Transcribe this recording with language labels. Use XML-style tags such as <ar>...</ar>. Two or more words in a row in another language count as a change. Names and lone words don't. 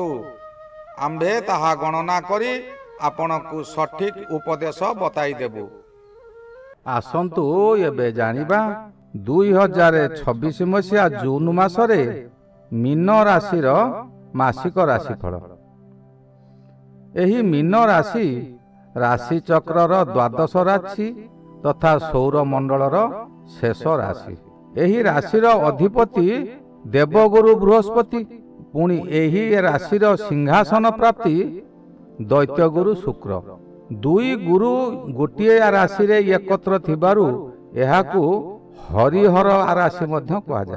<or>ଆମ୍ଭେ ତାହା ଗଣନା କରି ଆପଣଙ୍କୁ ସଠିକ ଉପଦେଶ ବତାଇ ଦେବୁ। ଆସନ୍ତୁ ଏବେ ଜାଣିବା 2026 ମସିଆ ଜୁନ ମାସରେ ମୀନ ରାଶିର ମାସିକ ରାଶିଫଳ। ଏହି ମୀନ ରାଶି ରାଶି ଚକ୍ରର ଦ୍ୱାଦଶ ରାଶି ତଥା ସୌର ମଣ୍ଡଳର ଶେଷ ରାଶି। ଏହି ରାଶିର ଅଧିପତି ଦେବଗୁରୁ ବୃହସ୍ପତି, ପୁଣି ଏହି ରାଶିର ସିଂହାସନ ପ୍ରାପ୍ତି ଦୈତ୍ୟଗୁରୁ ଶୁକ୍ର। ଦୁଇ ଗୁରୁ ଗୋଟିଏ ରାଶି ରେ ଏକତ୍ର ଥିବାରୁ ଏହାକୁ ହରିହର ରାଶି ମଧ୍ୟ କୁହା ଯାଏ।</or>